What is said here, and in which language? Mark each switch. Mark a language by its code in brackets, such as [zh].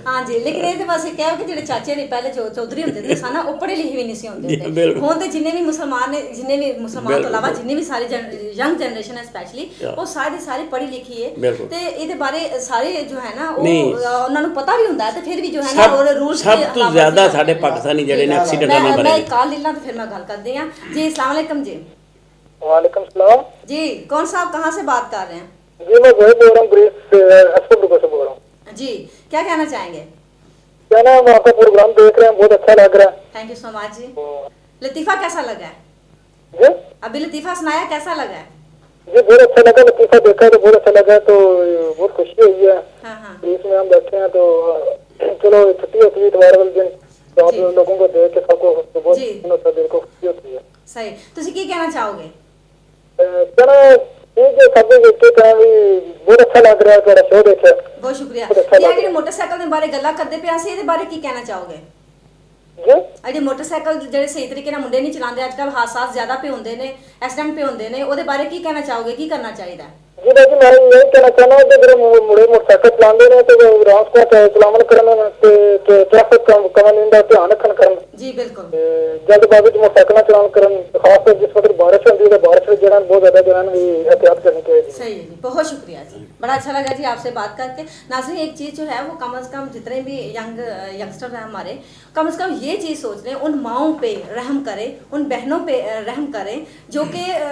[pa] ਹਾਂਜੀ ਲੇਕਿਨ ਇਹਦੇ ਪਾਸੇ ਕਿਹਾ ਕਿ ਜਿਹੜੇ ਚਾਚੇ ਨੇ ਪਹਿਲੇ ਚੌਧਰੀ ਹੁੰਦੇ ਨੇ ਸਾਨਾ ਉਹ ਪੜ੍ਹੇ ਲਿਖੇ ਵੀ ਨਹੀਂ ਸੀ ਹੁੰਦੇ ਹੁਣ ਤੇ ਜਿੰਨੇ ਵੀ ਮੁਸਲਮਾਨ ਤੋਂ ਇਲਾਵਾ ਜਿੰਨੇ ਵੀ ਸਾਰੇ ਯੰਗ ਜਨਰੇਸ਼ਨ ਹੈ ਸਪੈਸ਼ਲੀ ਉਹ ਸਾਰੀ ਪੜ੍ਹੀ ਲਿਖੀ ਹੈ ਤੇ ਇਹਦੇ ਬਾਰੇ ਸਾਰੇ ਜੋ ਹੈ ਨਾ ਉਹ ਉਹਨਾਂ ਨੂੰ ਪਤਾ ਵੀ ਹੁੰਦਾ ਤੇ ਫਿਰ ਵੀ ਜੋ ਹੈ ਨਾ ਉਹ ਰੂਲਸ ਸਭ ਤੋਂ ਜ਼ਿਆਦਾ ਸਾਡੇ ਪਾਕਿਸਤਾਨੀ ਜਿਹੜੇ ਨੇ ਐਕਸੀਡੈਂਟਾਂ ਨਾਲ ਮੈਂ ਕਾਲ ਲੈ ਲਾਂ [hi] तो फिर मैं गल करते हैं जी अस्सलाम वालेकुम जी वालेकुम सलाम जी कौन साहब कहाँ से बात कर रहे हैं जी मैं बोल रहा हूँ ग्रेस से बोल रहा हूँ जी क्या कहना चाहेंगे क्या ना हम आपका प्रोग्राम देख रहे हैं बहुत अच्छा लग रहा है थैंक यू सो मच जी लतीफा कैसा लगा है जी अभी लतीफा सुनाया कैसा लगा है जी बहुत अच्छा लगा लतीफा देखा तो बहुत अच्छा लगा तो बहुत खुशी हुई है पुलिस में हम बैठे हैं तो चलो छुट्टी होती है इतवार वाले दिन तो आप लोगों को देख के सबको बहुत दिल को खुशी होती है [pa] सही ਤੁਸੀਂ ਕੀ ਕਹਿਣਾ ਚਾਹੋਗੇ [hi] कहना ठीक है सब देख के कहना भी बहुत अच्छा लग रहा है तेरा शो देखा [pa] ਬਹੁਤ ਸ਼ੁਕਰੀਆ ਇਹ ਜਿਹੜੇ ਮੋਟਰਸਾਈਕਲ ਦੇ ਬਾਰੇ ਗੱਲਾਂ ਕਰਦੇ ਪਿਆ ਸੀ ਇਹਦੇ ਬਾਰੇ ਕੀ ਕਹਿਣਾ ਚਾਹੋਗੇ [hi] जी [pa] ਜਿਹੜੇ ਮੋਟਰਸਾਈਕਲ ਜਿਹੜੇ ਸਹੀ ਤਰੀਕੇ ਨਾਲ ਮੁੰਡੇ ਨਹੀਂ ਚਲਾਉਂਦੇ ਅੱਜ ਕੱਲ ਹਾਦਸੇ ਜ਼ਿਆਦਾ ਪੇ ਹੁੰਦੇ ਨੇ ਐਕਸੀਡੈਂਟ ਪੇ ਹੁੰਦੇ ਨੇ ਉਹਦੇ ਬਾਰੇ ਕੀ ਕਹਿਣਾ ਚਾਹੋਗੇ ਕੀ ਕਰਨਾ ਚਾਹੀਦਾ [hi] जी भाई मैं यही कहना चाहना कि मेरे मुड़े मोटरसाइकिल चलाते हैं तो रात को चलावन करना ट्रैफिक कानून का ध्यान रखन करन जी बिल्कुल जल्दबाजी में मोटरसाइकिल चलान करन खास कर जिस वक्त बारिश होती है बारिश में जरा बहुत ज्यादा जरा भी एहतियात करनी चाहिए सही है जी बहुत शुक्रिया जी बड़ा अच्छा लगा जी आपसे बात करके नाज़रीन एक चीज़ जो है वो कम से कम जितने भी यंगस्टर हैं हमारे कम से कम ये चीज़ सोच लें उन माओं पे रहम करें उन बहनों पे रहम करें जो कि